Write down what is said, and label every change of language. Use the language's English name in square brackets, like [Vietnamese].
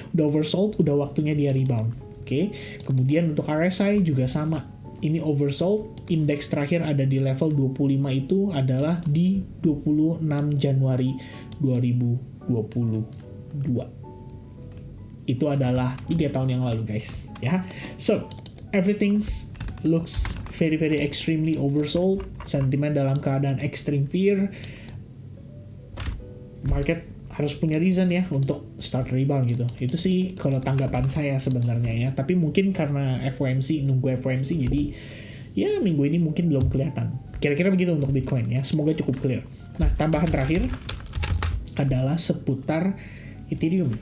[Indonesian] Udah oversold, udah waktunya dia rebound. Oke. Kemudian untuk RSI juga sama. Ini oversold, indeks terakhir ada di level 25 itu adalah di 26 Januari 2022. Itu adalah 3 tahun yang lalu guys ya. [English] So everything looks very very extremely oversold, [Indonesian] sentimen dalam keadaan [English] extreme fear. [Indonesian] Market harus punya reason ya untuk [English] start rebound [Indonesian] gitu. Itu sih kalau tanggapan saya sebenarnya ya. Tapi mungkin karena nunggu FOMC jadi ya minggu ini mungkin belum kelihatan. Kira-kira begitu untuk Bitcoin ya. Semoga cukup clear. Nah, tambahan terakhir adalah seputar Ethereum.